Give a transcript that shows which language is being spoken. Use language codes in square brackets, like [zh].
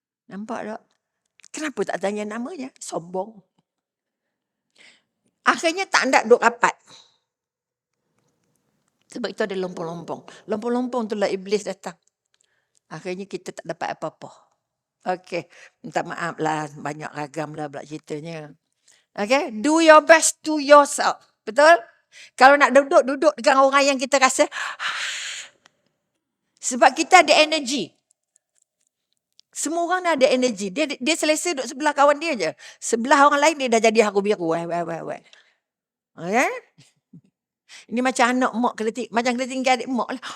[ms] Nampak tak? Kenapa tak tanya namanya? Sombong. Akhirnya tak nak duduk rapat. Sebab itu ada lompong-lompong. Lompong-lompong tu lah iblis datang. Akhirnya kita tak dapat apa-apa. Okey. Minta maaf lah. Banyak ragam lah pula ceritanya. [en] Okay, do your best to yourself. [ms] Betul? Kalau nak duduk dengan orang yang kita rasa, sebab kita ada energi. Semua orang ada energi. Dia selesa duduk sebelah kawan dia je. Sebelah orang lain dia dah jadi haru biru. Okay? Ini macam anak mak macam kena tinggal adik mak lah.